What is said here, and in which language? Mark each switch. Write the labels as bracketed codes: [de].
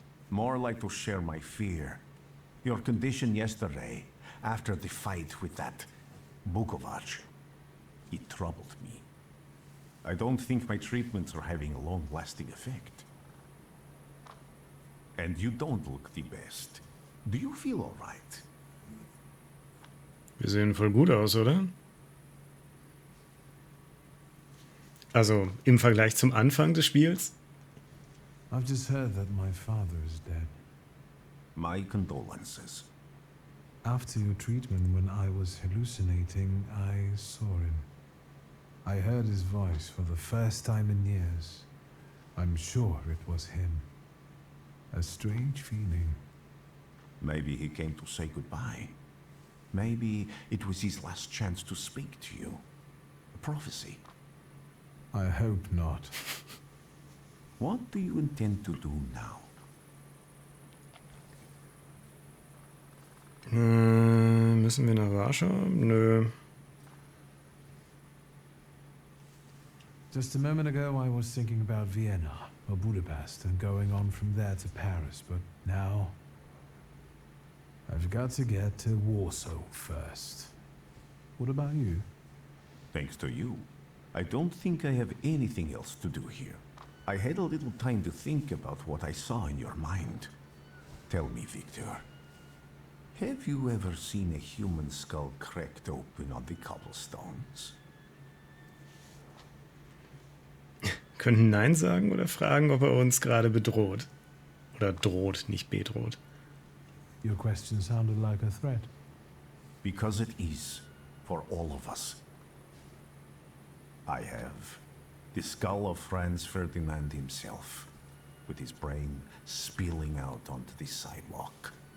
[en] More like to share my fear. Your condition yesterday, after the fight with that Bukovac, it troubled me. I don't think my treatments are having a long-lasting effect. And you don't look the best. Do you feel all right? [de] Wir sehen voll gut aus, oder? Also im Vergleich zum Anfang des Spiels? [en] I've just heard that my father is dead. My condolences. After your treatment, when I was hallucinating, I saw him. I heard his voice for the first time in years. I'm sure it was him. A strange feeling. Maybe he came to say goodbye. Maybe it was his last chance to speak to you. A prophecy. I hope not. What do you intend to do now? [de] Müssen wir nach Warschau? Nö. [en] Just a moment ago I was thinking about Vienna or Budapest and going on from there to Paris, but now I've got to get to Warsaw first. What about you? Thanks to you, I don't think I have anything else to do here. I had a little time to think about what I saw in your mind. Tell me, Victor, have you ever seen a human skull cracked open on the cobblestones? [de] Können Nein sagen oder fragen, ob er uns gerade bedroht. Oder droht, nicht bedroht. [en] Your question sounded like a threat. Because it is, for all of us. I have the skull of Franz Ferdinand himself, with his brain spilling out onto the sidewalk.